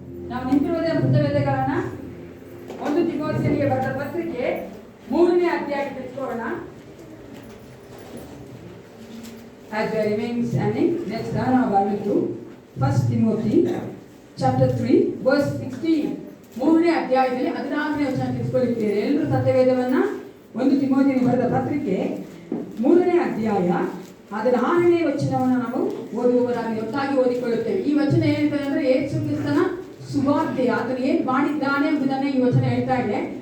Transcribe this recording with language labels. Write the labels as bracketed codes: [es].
[kn] ನಾವು ನಿಂತಿರುವುದೇ ಪುಸ್ತಕಗಳನ್ನ 1 ತಿಮೋಥೆಯನಿಗೆ ಬರೆದ ಪತ್ರಿಕೆ 3ನೇ ಅಧ್ಯಾಯಕ್ಕೆ ತೆಗೆದುಕೊಳ್ಳೋಣ. [en] As we are remaining standing, let's turn our Bible to 1 Timothy chapter 3 verse 16. [kn] 3ನೇ ಅಧ್ಯಾಯದಲ್ಲಿ 16ನೇ ವಚನ ತೆಗೆದುಕೊಳ್ಳುತ್ತೇವೆ. ಎಲ್ಲರೂ ಸತ್ಯವೇದವನ್ನ 1 ತಿಮೋಥೆಯನಿಗೆ ಬರೆದ ಪತ್ರಿಕೆ 3ನೇ ಅಧ್ಯಾಯ 16ನೇ ವಚನವನ್ನು ನಾವು ಓದುವವರಾಗಿ ಒಟ್ಟಾಗಿ ಓದಿಕೊಳ್ಳುತ್ತೇವೆ. ಈ ವಚನ ಹೇಳ್ತಾರೆ ಅಂದ್ರೆ ಯೇಸು ಕ್ರಿಸ್ತನ ಸುವಾರ್ತೆ, ಆತನು ಏನ್ ಮಾಡಿದ್ದಾನೆ ಎಂಬುದನ್ನೇ ಈ ವಚನ ಹೇಳ್ತಾ ಇದೆ.